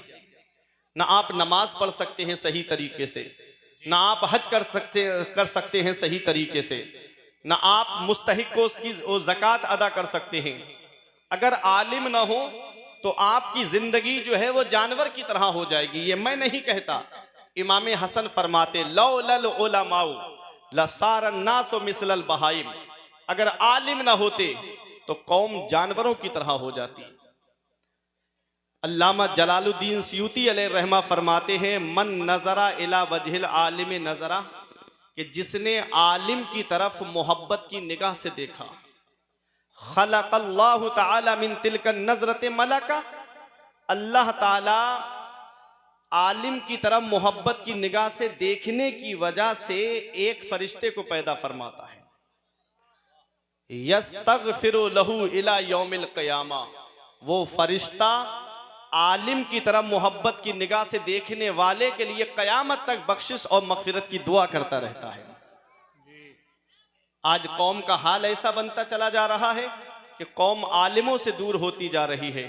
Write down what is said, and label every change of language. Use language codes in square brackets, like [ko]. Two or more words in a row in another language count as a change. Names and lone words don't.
[hi] ना आप नमाज पढ़ सकते हैं सही तरीके से, ना आप हज कर सकते हैं सही तरीके से, ना आप मुस्तहिक को उसकी ज़कात अदा कर सकते हैं। अगर आलिम ना हो तो आपकी जिंदगी जो है वो जानवर की तरह हो जाएगी। ये मैं नहीं कहता, इमाम हसन फरमाते [ar] لولا العلماء لصار الناس مثل البهائم, [hi] अगर आलिम ना होते तो कौम जानवरों की तरह हो जाती। अल्लामा जलालुद्दीन सयूती अलैहि रहमा फरमाते हैं [ar] من نظر إلى وجه العالم نظرة, [hi] कि जिसने आलिम की तरफ मोहब्बत की निगाह से देखा, [ar] خلق الله تعالى من تلك النظرة ملكا, [hi] अल्लाह ताला आलिम की तरफ मोहब्बत की निगाह से देखने की वजह से एक फरिश्ते को पैदा फरमाता है। [ar] يستغفر له إلى يوم القيامة, [hi] वो फरिश्ता आलिम की तरफ मोहब्बत की निगाह से देखने वाले के लिए क़यामत तक बख्शिश और मग़फ़िरत की दुआ करता रहता है। आज कौम का हाल ऐसा बनता चला जा रहा है कि कौम आलिमों से दूर होती जा रही है।